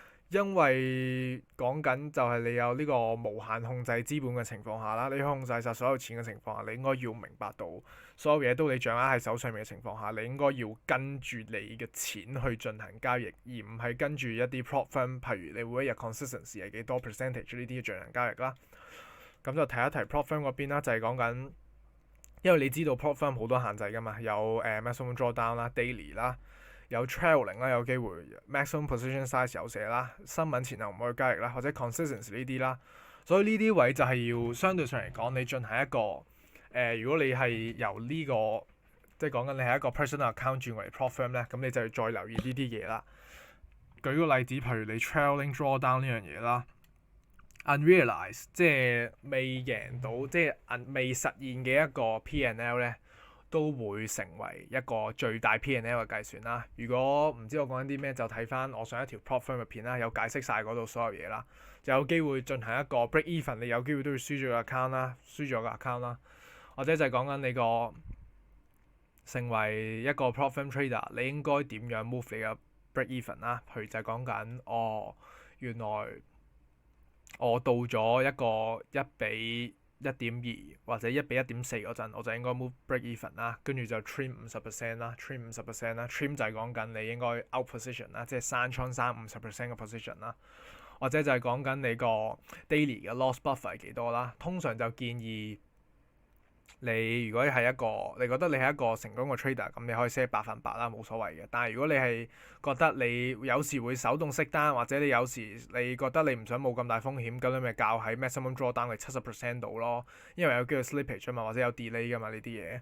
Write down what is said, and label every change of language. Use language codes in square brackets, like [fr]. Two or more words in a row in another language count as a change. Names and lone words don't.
[yue] 因為講緊就係你有呢個無限控制資本嘅情況下啦，你控制晒所有錢嘅情況下，你應該要明白到所有嘢都你掌握喺手上面嘅情況下，你應該要跟住你嘅錢去進行交易，而唔係跟住一啲 [en] prop firm， [yue] 譬如你每一日 consistency 係幾多 percentage 呢啲進行交易啦。咁就提一提 [en] prop firm [yue] 嗰邊啦，就係講緊，因為你知道 prop firm 好多限制㗎嘛，有 [en] maximum drawdown [yue] 啦、daily 啦。有 trailing 啦，有機會 [en] maximum position size [yue] 有寫啦，新聞前後唔可以交易啦，或者 consistency 呢啲啦，所以呢啲位就係要相對上嚟講，你進行一個如果你係由呢個即係講緊你係一個 [en] personal account [yue] 轉為 [en] prop firm [yue] 咧，咁你就要再留意呢啲嘢啦。舉個例子，譬如你 [en] trailing drawdown [yue] 呢樣嘢啦 ，unrealized 即係未贏到，即係未實現嘅一個 P&L 咧，都會成為一個最大 P&L 嘅計算啦。如果唔知我講緊啲咩，就睇翻我上一條 [en] prop firm [yue] 嘅片啦，有解釋晒嗰度所有嘢啦。就有機會進行一個 [en] break even， [yue] 你有機會都要輸咗個 account 啦，輸咗個 account 啦。或者就係講緊你個成為一個 [en] prop firm trader， [yue] 你應該點樣 move 你嘅 [en] break even [yue] 啦？譬如就係講緊原來我到咗一個1比1.2或者1比1.4嗰陣，我就應該 [en] move break even [yue] 啦，跟住就 trim 50% 啦 ，trim 50% 啦 ，trim 就係講緊你應該 [en] out position [yue] 啦，即係閂倉閂50% 嘅 position 啦，或者就係講緊你個 daily 嘅 [en] loss buffer [yue] 係幾多啦。通常就建議你如果係一個你覺得你係一個成功嘅 trader， 咁你可以 set 100%啦，冇所謂嘅。但係如果你係覺得你有時會手動熄單，或者你有時你覺得你唔想冇咁大風險，咁你咪較喺 [en] maximum drawdown [yue] 嘅70% 度咯，因為有機會 slippage 啊嘛，或者有 delay 噶嘛呢啲嘢。